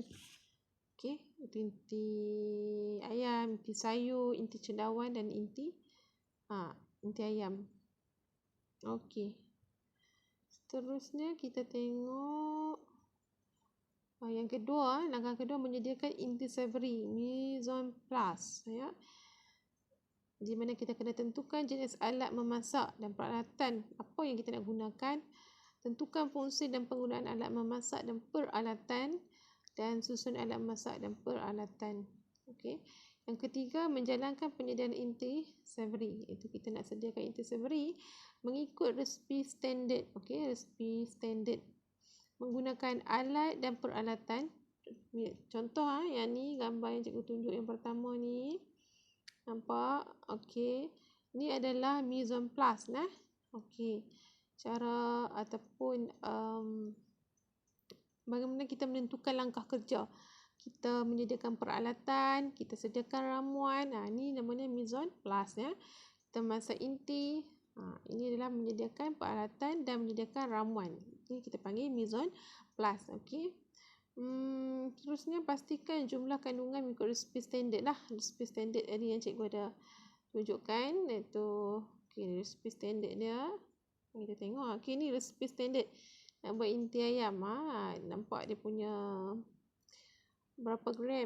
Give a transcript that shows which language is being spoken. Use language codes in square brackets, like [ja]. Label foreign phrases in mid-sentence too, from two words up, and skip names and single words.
[ms] Okey, inti ayam, inti sayur, inti cendawan dan inti ayam. Okey. Seterusnya kita tengok yang kedua, langkah kedua menyediakan inti savory, [fr] mise en place [ms] ya. Di mana kita kena tentukan jenis alat memasak dan peralatan apa yang kita nak gunakan, tentukan fungsi dan penggunaan alat memasak dan peralatan dan susun alat memasak dan peralatan. Okey. Yang ketiga, menjalankan penyediaan inti savory. Itu kita nak sediakan inti savory mengikut resipi standard. Okey, resipi standard. Menggunakan alat dan peralatan. Contoh yang ni gambar yang cikgu tunjuk yang pertama ni. Nampak? Okey. Ini adalah [fr] mise en place [ms] nah. Okey. Cara ataupun bagaimana kita menentukan langkah kerja. Kita menyediakan peralatan, kita sediakan ramuan. Ini namanya [fr] mise en place [ms] ya. Kita masak inti. Ini adalah menyediakan peralatan dan menyediakan ramuan. Ini kita panggil [fr] mise en place. [ms] Okey. Terusnya pastikan jumlah kandungan mengikut resipi standard lah. Resipi standard tadi yang cikgu ada tunjukkan iaitu resipi standard dia. Kita tengok. Okey, ni resipi standard nak buat inti ayam. Nampak dia punya berapa gram?